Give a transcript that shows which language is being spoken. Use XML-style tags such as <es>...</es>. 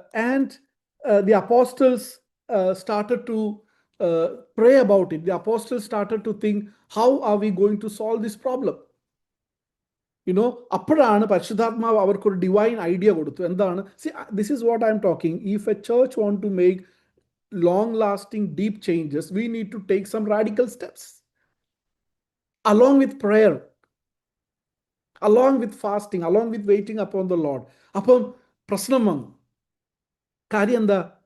<en>And the apostles started to pray about it. The apostles started to think, how are we going to solve this problem?</en> <ml>അപ്പോഴാണ് പരിശുദ്ധാത്മാവ് അവർക്കൊരു divine idea കൊടുത്തു. എന്താണ്?</ml> <en>This is what I am talking. If a church want to make long lasting deep changes, we need to take some radical steps along with prayer, along with fasting, along with waiting upon the Lord.</en> <ml>അപ്പം പ്രശ്നം വന്നു. കാര്യം എന്താ?</ml>